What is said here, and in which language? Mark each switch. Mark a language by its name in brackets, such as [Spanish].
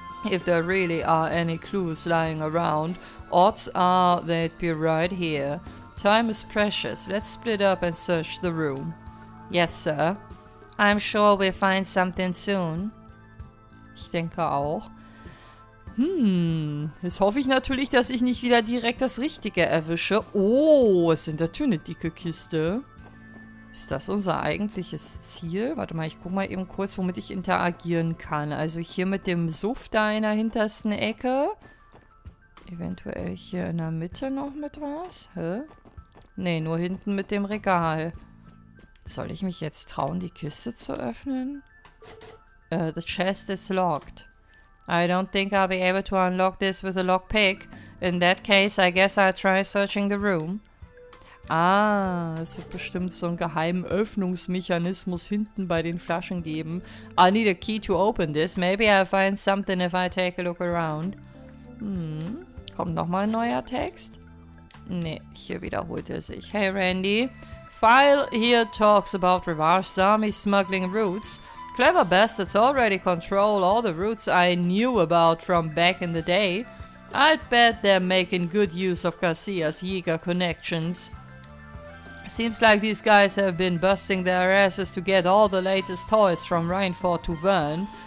[English] If there really are any clues lying around, odds are they'd be right here. Time is precious. Let's split up and search the room. Yes, sir. I'm sure we'll find something soon. [German] Ich denke auch. Jetzt hoffe ich natürlich, dass ich nicht wieder direkt das Richtige erwische. Oh, es sind natürlich eine dicke Kiste. Ist das unser eigentliches Ziel? Warte mal, ich gucke mal eben kurz, womit ich interagieren kann. Also hier mit dem Suff da in der hintersten Ecke. Eventuell hier in der Mitte noch mit was? Hä? Nee, nur hinten mit dem Regal. Soll ich mich jetzt trauen, die Kiste zu öffnen? [English] The chest is locked. I don't think I'll be able to unlock this with a lockpick. In that case, I guess I'll try searching the room. [German] Ah, es wird bestimmt so einen geheimen Öffnungsmechanismus hinten bei den Flaschen geben. [English] I need a key to open this. Maybe I'll find something if I take a look around. [German] Kommt nochmal ein neuer Text? Nee, hier wiederholt er sich. [English] Hey Randy. File here talks about Revage's army smuggling routes. Clever bastards already control all the routes I knew about from back in the day. I'd bet they're making good use of Garcia's HIER connections. Seems like these guys have been busting their asses to get all the latest toys from Rheinfort to Vern.